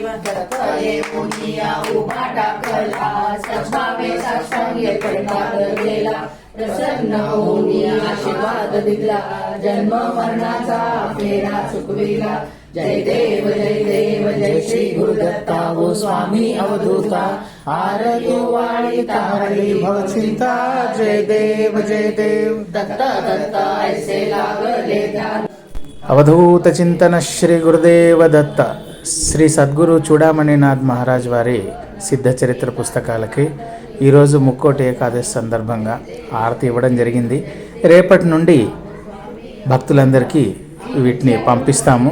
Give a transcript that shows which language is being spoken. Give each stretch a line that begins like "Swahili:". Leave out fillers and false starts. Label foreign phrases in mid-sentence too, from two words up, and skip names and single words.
Marathi: दत्त ये पुनिया उभा टाकला सभावे साष्टांग पडणार गेला प्रसन्न होऊन आशीर्वाद दिला जन्म मरणाचा फेरा चुकविला जय देव जय श्री गुरुदत्ता हो स्वामी अवधूता आरती ओवाळीता हरी भव चिंता जय देव दत्त ऐसे लागले ध्यान।
Telugu: అవధూత చింతన శ్రీ గురుదేవ దత్త శ్రీ సద్గురు చూడామణినాథ్ మహారాజ్ వారి సిద్ధ చరిత్ర పుస్తకాలకి ఈరోజు ముక్కోటి ఏకాదశి సందర్భంగా హారతి ఇవ్వడం జరిగింది. రేపటి నుండి భక్తులందరికీ వీటిని పంపిస్తాము.